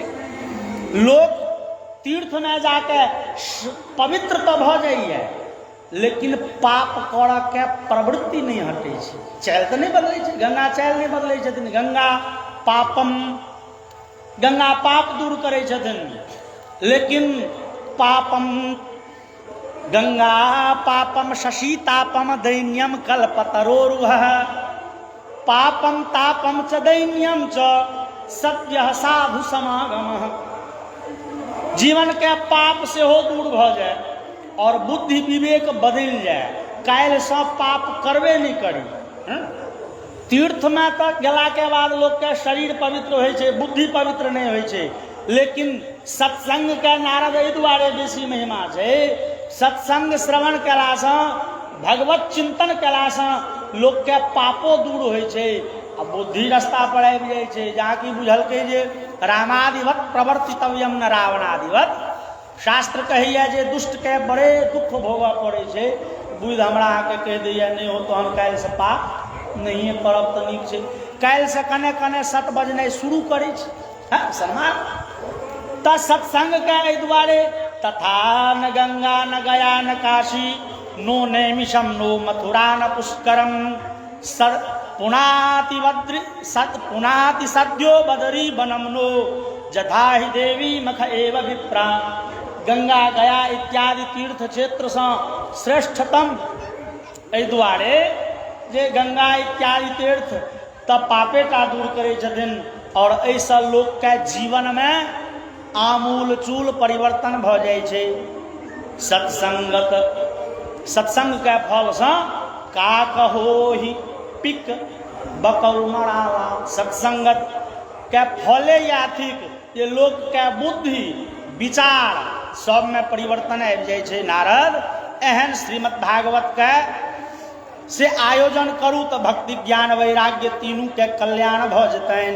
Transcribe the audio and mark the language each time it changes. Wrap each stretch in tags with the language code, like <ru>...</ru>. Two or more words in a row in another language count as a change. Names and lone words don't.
<mai>लोग तीर्थ में जाके पवित्र तो भ जाइए, लेकिन पाप करऽ के प्रवृत्ति नहीं हटे छै, चाल तो नहीं बदलै छै, गंगा चाल नहीं बदलै छथिन। गंगा पाप दूर करै छथिन, लेकिन</mai> <sa>गंगा पापम शशीतापम दैन्यम कल्पतरोरुह पापम तापम च दैन्यम च सत्य साधु समागम।</sa> <mai>जीवन के पाप से हो दूर भ जाए और बुद्धि विवेक बदल जाए, काल्हि से पाप करबे नहीं करी। तीर्थ में तो गेला के बाद लोग के शरीर पवित्र होइ छै, बुद्धि पवित्र नहीं होइ छै, लेकिन सत्संग के नारद एहि दुआरे बेसी महिमा छै। सत्संग श्रवण कयलासँ, भगवत चिंतन कयलासँ लोक के पापो दूर होइ छै अब बुद्धि रास्ता पर आबि जाइ छै, जहाँ की बुझलकै जे</mai> <sa>रामादिवत प्रवर्तितव्यम न रावणादिवत।</sa> <mai>शास्त्र कहैया जे दुष्ट के बड़े दुख भोगऽ पड़ै छै, बुद्धि हमरा अहाँके कहि दैया नहि हो तहन काल्हिसँ पाप नहिए करब तऽ नीक छै, काल्हिसँ कने कने सत बजनाइ शुरू करै छै। हाँ सलमान तऽ सत्संगके एहि दुआरे</mai> <sa>तथा न गंगा न गया न काशी नो नैमिषम नो मथुरा न पुष्करम पुनाति सद्यो बदरी बनम नो जथा ही देवी मख एव विप्रा।</sa> <mai>गंगा गया इत्यादि तीर्थ क्षेत्र से श्रेष्ठतम एहि दुआरे जे गंगा इत्यादि तीर्थ तऽ पापेटा दूर करै छथिन, और एहिसँ लोकके जीवनमे आमूल चूल परिवर्तन भऽ जाइ छै। सत्संगके फलसँ</mai> <awa>का कहोहि पिक बकौमराला।</awa> <mai>सत्संगत के फले या थिक जे लोकके बुद्धि विचार सबमे परिवर्तन आबि जाइ छै। नारद एहन श्रीमद् भागवत के से आयोजन करू तऽ भक्ति ज्ञान वैराग्य तीनू के कल्याण भऽ जेतनि।</mai>